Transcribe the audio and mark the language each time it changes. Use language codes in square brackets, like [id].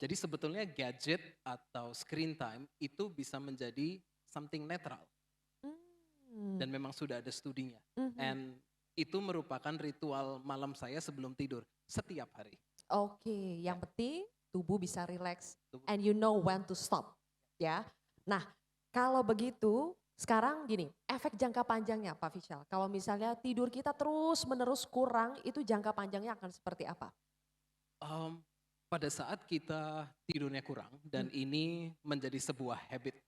[id] Jadi sebetulnya gadget atau screen time itu bisa menjadi something netral Hmm. dan memang sudah ada studinya. Mhm. [en] And [id] itu merupakan ritual malam saya sebelum tidur setiap hari. Oke, Ya, yang penting tubuh bisa relax itu. [en] and you know when to stop, ya. [id] Nah, kalau begitu sekarang gini, efek jangka panjangnya Pak Fishal, kalau misalnya tidur kita terus menerus kurang, itu jangka panjangnya akan seperti apa? Em, pada saat kita tidurnya kurang dan Hmm, ini menjadi sebuah habit.